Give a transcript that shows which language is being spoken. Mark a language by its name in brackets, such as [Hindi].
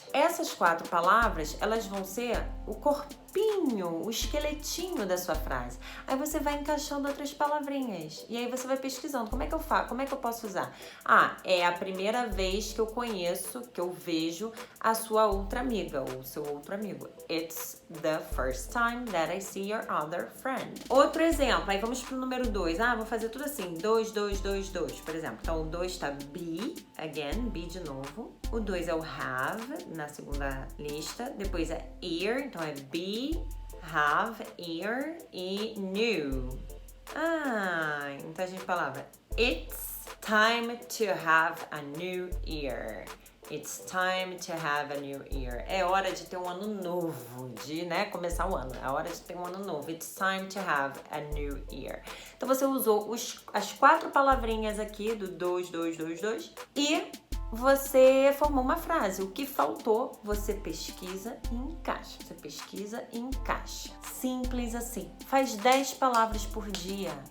[Portuguese] Essas 4 palavras, elas vão ser o corpinho, o esqueletinho da sua frase. Aí você vai encaixando outras palavrinhas. E aí você vai pesquisando. Como é que eu faço? Como é que eu posso usar? Ah, é a primeira vez que eu conheço, que eu vejo a sua outra amiga, ou o seu outro amigo. [English] It's the first time that I see your other friend. [Portuguese] Outro exemplo, aí vamos pro número 2. Ah, vou fazer tudo assim, 2, 2, 2, 2, por exemplo. Então o 2 tá be, again, be de novo. O 2 é o have, na segunda lista. Depois é ear, então é be, have, ear e new. Ah, então a gente falava [English] it's time to have a new year. It's time to have a new year. [Portuguese] É hora de ter um ano novo, de, né, começar o ano. É hora de ter um ano novo. [English] It's time to have a new year. [Portuguese] Então você usou as 4 palavrinhas aqui do 2, 2, 2, 2 e você formou uma frase. O que faltou, você pesquisa e encaixa. Você pesquisa e encaixa. Simples assim. Faz 10 palavras por dia.